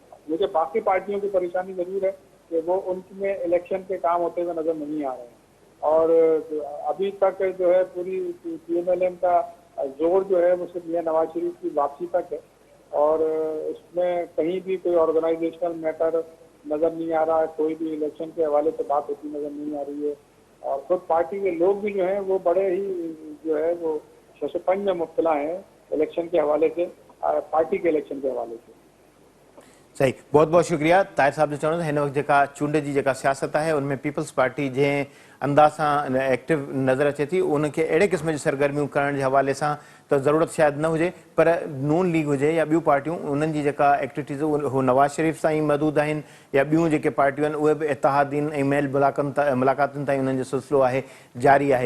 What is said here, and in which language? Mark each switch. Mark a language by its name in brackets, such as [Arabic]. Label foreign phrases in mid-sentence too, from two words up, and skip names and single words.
[Urdu] مجھے باقی پارٹیوں کی پریشانی ضرور ہے کہ وہ ان میں الیکشن کے کام ہوتے ہوئے نظر نہیں آ رہے ہیں, اور ابھی تک جو ہے پوری پی ایم ایل ایم کا زور جو ہے وہ صرف میاں نواز شریف کی واپسی تک ہے, اور اس میں کہیں بھی کوئی [English] organizational matter [Urdu] نظر نہیں آ رہا ہے, کوئی بھی الیکشن کے حوالے سے بات ہوتی نظر نہیں آ رہی ہے. اور خود پارٹی کے لوگ بھی جو ہیں وہ بڑے ہی جو ہے وہ ششپنج میں مبتلا ہیں الیکشن کے حوالے سے, پارٹی کے الیکشن کے حوالے سے. صحیح. بہت بہت شکریہ طاہر صاحب [Sindhi] جو چوند हिन वक़्तु जेका चूंड जी जेका सियासत आहे उनमें पीपल्स पार्टी जंहिं अंदाज़ सां एक्टिव नज़र अचे थी उनखे अहिड़े क़िस्म जी सरगर्मियूं करण जे हवाले सां त ज़रूरत शायदि न हुजे, पर नून लीग हुजे या ॿियूं पार्टियूं उन्हनि जी जेका एक्टिविटीज़ हू नवाज़ शरीफ़ सां ई महदूद आहिनि, या ॿियूं जेके पार्टियूं आहिनि उहे बि इतिहादीन ऐं मेल मुलाक़ातुनि ताईं उन्हनि जो सिलसिलो आहे जारी आहे.